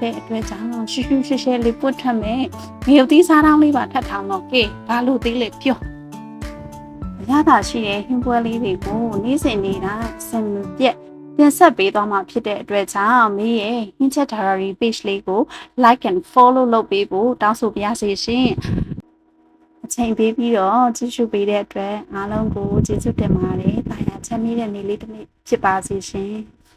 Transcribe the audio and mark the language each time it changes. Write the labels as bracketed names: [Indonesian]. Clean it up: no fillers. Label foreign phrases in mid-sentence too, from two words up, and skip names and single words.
[Burmese] တဲ့အတွက်ကြောင့်ရှူရှူရှဲရှဲလေးပွတ်ထွက်မယ်။ငရုတ်သီးစားတောင်းလေးပါထပ်ထောင်တော့ကဲဘာလို့သေးလဲပြော။ရတာရှိတဲ့ဟင်းပွဲလေးတွေကိုနေ့စဉ်နေတာစံပြက်တင်ဆက်ပေးသွားမှာဖြစ်တဲ့အတွက်ကြောင့်မင်းရဲ့ဟင်းချက် diary page လေးကို [English] like and follow [Burmese] လုပ်ပေးဖို့တောင်းဆိုပါရစေရှင်အချိန်ပေးပြီးတော့ကြည့်ရှုပေးတဲ့အတွက်အားလုံးကိုကျေးဇူးတင်ပါတယ်။တာယာချမ်းမြေ့တဲ့နေ့လေးတစ်နေ့ဖြစ်ပါစေရှင်။